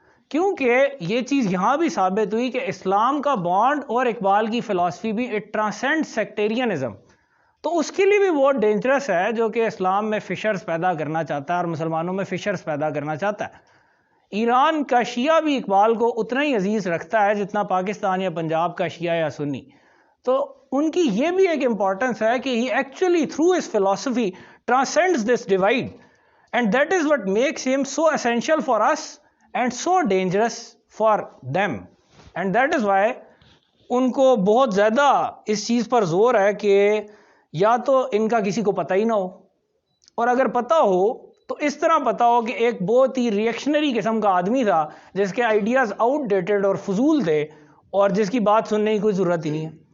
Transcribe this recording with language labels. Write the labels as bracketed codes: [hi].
[ur] کیونکہ یہ چیز یہاں بھی ثابت ہوئی کہ اسلام کا بانڈ اور اقبال کی فلسفی بھی [en] It transcend sectarianism. [ur] تو اس کے لیے بھی بہت ڈینجرس ہے جو کہ اسلام میں فشرز پیدا کرنا چاہتا ہے اور مسلمانوں میں فشرز پیدا کرنا چاہتا ہے. ایران کا شیعہ بھی اقبال کو اتنا ہی عزیز رکھتا ہے جتنا پاکستان یا پنجاب کا شیعہ یا سنی. تو ان کی یہ بھی ایک امپورٹنس ہے کہ [en] he actually through his philosophy transcends this divide, and that is what makes him so essential for us and so dangerous for them. And that is why [ur] ان کو بہت زیادہ اس چیز پر زور ہے کہ یا تو ان کا کسی کو پتہ ہی نہ ہو، اور اگر پتہ ہو تو اس طرح پتہ ہو کہ ایک بہت ہی ریئیکشنری قسم کا آدمی تھا جس کے آئیڈیاز آؤٹ ڈیٹڈ اور فضول تھے اور جس کی بات سننے کی کوئی ضرورت ہی نہیں ہے.